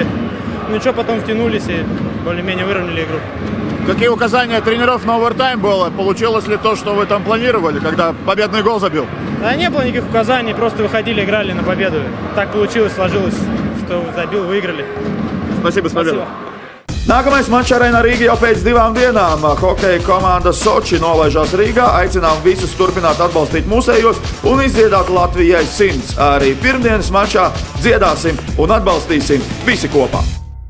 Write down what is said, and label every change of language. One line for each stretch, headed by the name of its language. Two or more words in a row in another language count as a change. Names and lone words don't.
Russian: Ну ничего, потом втянулись и более-менее выровняли игру. Какие указания тренеров на овертайм было? Получилось ли то, что вы там планировали, когда победный гол забил? Да, не было никаких указаний, просто выходили, играли на победу. Так получилось, сложилось, что забил, выиграли. Спасибо, с победой.
Latvian: Nākamais mačs Arēnā Rīga jau pēc 2 dienām. Hokeja komanda Soči nolaižās Rīgā. Aicinām visus turpināt atbalstīt mūsējos un izdziedāt Latvijai 100. Arī pirmdienas mačā dziedāsim un atbalstīsim visi kopā.